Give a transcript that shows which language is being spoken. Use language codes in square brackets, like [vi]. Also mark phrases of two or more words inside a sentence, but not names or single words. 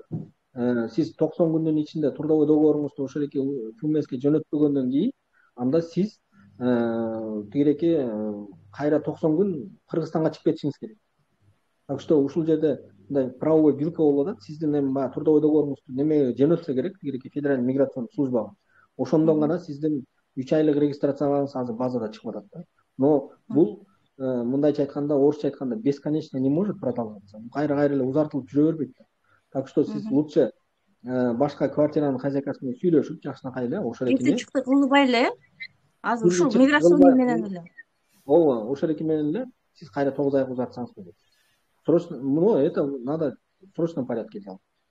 [ky] Сиз 90 күндүн ичинде трудовой договоруңузду ошол эки ФМСке жөнөтпөгөндөн кийин анда сиз тигиреки кайра 90 күн Кыргызстанга чыгып кетишиңиз керек. [ru] Так что [ky] ушул жерде мындай [ru] правовой вилка [ky] болуп атат. Сиздин эми баягы трудовой договоруңузду немеге жөнөтсө керек, тигиреки [ru] федеральный миграционный службага. [ky] Ошондон гана сиздин 3 айлык регистрацияларыңыз азыр базада чыгып атат да. Но бул мындайча айтканда, орусча айтканда [ru] бесконечно не может продолжаться. [ky] Кайра эле узартылып жүрө бербейт. [ru] Так что [ky] сиз лучше башка квартиранын хозяйкасы менен сүйлөшүп, жакшынакай эле ошол эки чыкты кылбай эле, азыр ушул миграционный менен эле. Ооба, ошол эки менен эле сиз кайра 9 айга узартсаңыз болот. [ru] Срочно, это надо в срочном порядке делать.